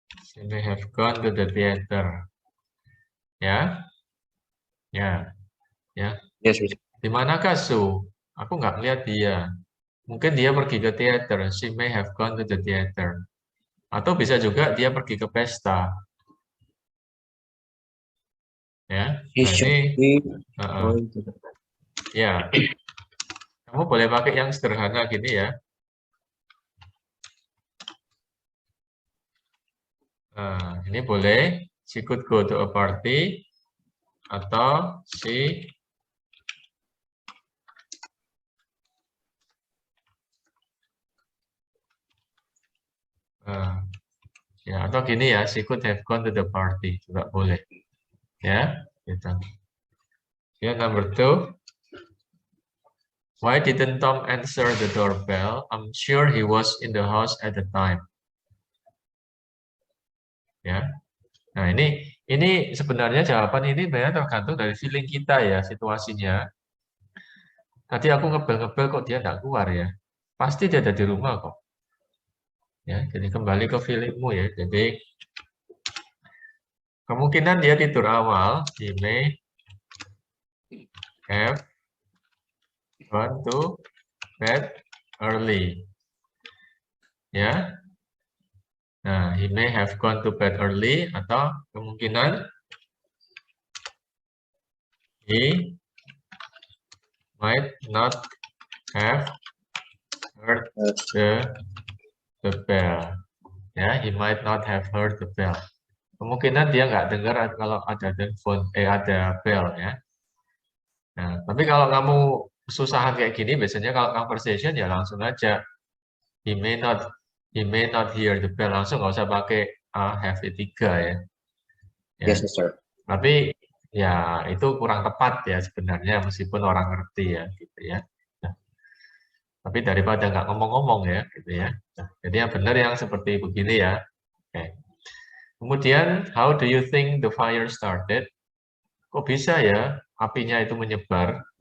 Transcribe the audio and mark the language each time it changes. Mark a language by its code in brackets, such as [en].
[en] She may have gone to the theater. [id] Ya, ya, ya. [en] Yes, Mister. [id] Di manakah Su? Aku nggak lihat dia. Mungkin dia pergi ke teater. [en] She may have gone to the theater. [id] Atau bisa juga dia pergi ke pesta. Ya, [en] He [id] nah [en] should [id] ini, [en] be going to the [id] ya. Kamu boleh pakai yang sederhana gini ya. Nah, ini boleh. [en] She could go to a party. [id] Atau she ya, atau gini ya, [en] she could have gone to the party [id] juga boleh. Ya, gitu. Ya, number 2. [en] Why didn't Tom answer the doorbell? I'm sure he was in the house at the time. [id] Ya. Nah, ini sebenarnya jawaban ini banyak tergantung dari feeling kita ya, situasinya. Tadi aku ngebel-ngebel kok dia nggak keluar ya. Pasti dia ada di rumah kok. Ya, jadi kembali ke feelingmu ya. Jadi kemungkinan dia tidur awal, [en] he may have gone to bed early. [id] Ya. [en] Nah, he may have gone to bed early [id] atau kemungkinan [en] he might not have heard the bell. Ya, he might not have heard the bell. [id] Kemungkinan dia nggak dengar kalau ada telepon, ada bell ya. Nah, tapi kalau kamu kesusahan kayak gini, biasanya kalau conversation ya langsung aja [en] he may not hear the bell, [id] langsung nggak usah pakai have tiga ya. [en] Yes, Mister. [id] Tapi ya itu kurang tepat ya sebenarnya meskipun orang ngerti ya gitu ya. Nah, tapi daripada nggak ngomong-ngomong ya gitu ya. Nah, jadi yang benar yang seperti begini ya. Oke. [en] Kemudian how do you think the fire started? [id] Kok bisa ya apinya itu menyebar?